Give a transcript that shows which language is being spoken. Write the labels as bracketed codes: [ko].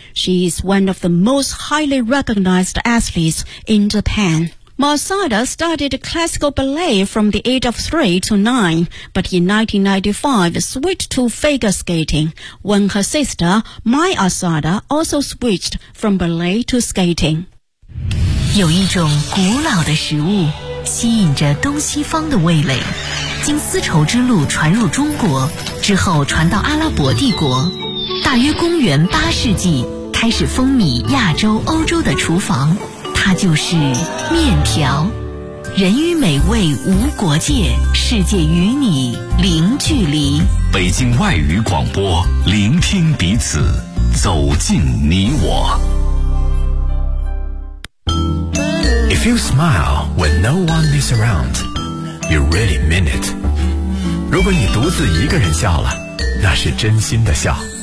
[en] She is one of the most highly recognized athletes in Japan. Masada studied classical ballet from the age of 3 to 9, but in 1995 switched to figure skating, when her sister, Mai Asada, also switched from ballet to skating. [zh] 有一种古老的食物吸引着东西方的味蕾，经丝绸之路传入中国，之后传到阿拉伯帝国，大约公元八世纪开始风靡亚洲欧洲的厨房，它就是面条。人与美味无国界，世界与你零距离。北京外语广播，聆听彼此，走进你我。 [en] If you smile when no one is around, you really mean it. [zh] 如果你独自一个人笑了，那是真心的笑。